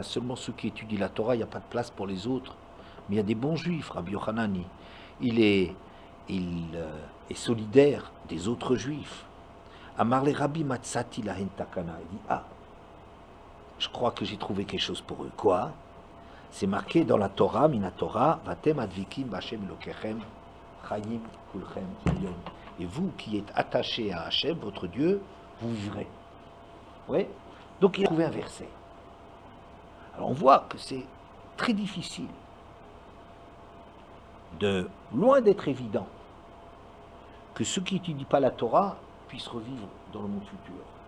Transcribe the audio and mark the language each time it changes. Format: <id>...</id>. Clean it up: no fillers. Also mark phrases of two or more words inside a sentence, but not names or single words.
<fr>Seulement ceux qui étudient la Torah, il n'y a pas de place pour les autres. Mais il y a des bons juifs, Rabbi Yochanan, il est solidaire des autres juifs.</fr> <he>אמר ליה רבי מצאתי להן תקנה,</he> <fr>il dit, ah, je crois que j'ai trouvé quelque chose pour eux. Quoi? C'est marqué dans la Torah,</fr> <he>מנא תורה, ואתם הדבקים בה' אלוקיכם, חיים כולכם יום.</he> <fr>Et vous qui êtes attachés à Hachem, votre Dieu, vous vivrez. Oui. Donc il a trouvé un verset. Alors on voit que c'est très difficile, loin d'être évident, que ceux qui n'étudient pas la Torah puissent revivre dans le monde futur.</fr>